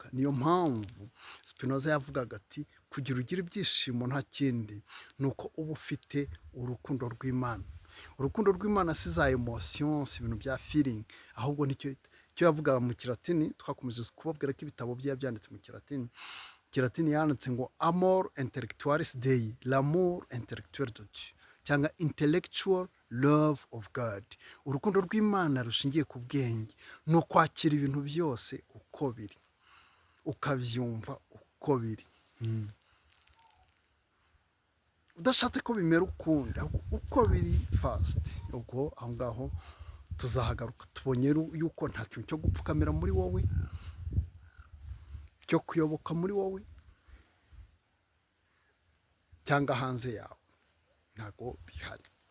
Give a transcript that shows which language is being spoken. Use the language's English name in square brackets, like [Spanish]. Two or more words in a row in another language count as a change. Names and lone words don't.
[Kinyarwanda] Niyo mpamvu Spinoza yavugaga ati kugira ugire ibyishimo nta kindi ni uko uba ufite urukundo rw'Imana. Urukundo rw'Imana si za emotions, ibintu bya feeling, ahubwo nicyo yavugaga mu Kilatini. Twakomeje kubabwira ko ibitabo bye byanditse mu Kilatini yanditse ngo [Latin] amor intellectualis Dei, [French] l'amour intellectuel de Dieu, [English] cyangwa intellectual love of God. [Kinyarwanda] Urukundo rw'Imana rushingiye ku bwenge, ni ukwakira ibintu byose uko biri, ukabyumva uko biri, udashatse ko bimera ukundi, uko biri fast. Ubwo aho ngaho tuzahagaruka tubonye yuko nta kintu cyo gupfukamira muri wowe, cyo kuyoboka muri wowe, cyangwa hanze yawe, ntabwo bihari.